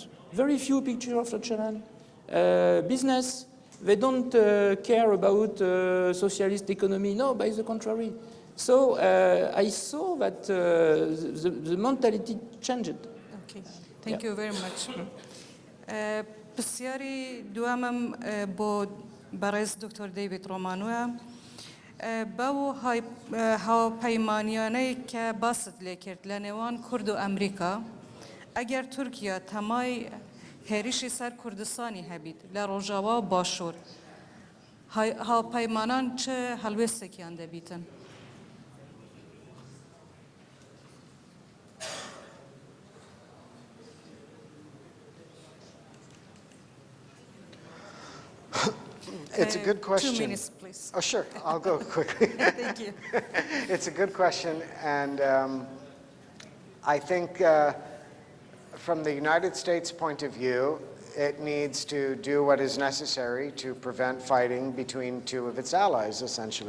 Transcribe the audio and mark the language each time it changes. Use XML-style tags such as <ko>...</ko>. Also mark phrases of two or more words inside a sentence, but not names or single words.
<en>Very few pictures of Öcalan. Business. They don't care about socialist economy. No, by the contrary. So I saw that the mentality changed. Okay, thank you very much.</en> <ckb>پرسیاری دوامم بۆ بەڕێز دکتۆر دەیڤید ڕۆمانوە بەو هاوپەیمانیانەی کە باست لێ کرد لە نێوان کورد و ئەمریکا ئەگەر تورکیا تەمای هێریشی سەر کوردستانی هەبیت لە ڕۆژاوا و باشوور هاوپەیمانان چه هەڵوێستێکیان دەبیتن؟</ckb> <en>It's a good question. 2 minutes, please. Oh, sure. I'll go quickly. Thank you. It's a good question, and I think from the United States' point of view, it needs to do what is necessary to prevent fighting between two of its allies, essentially.</en>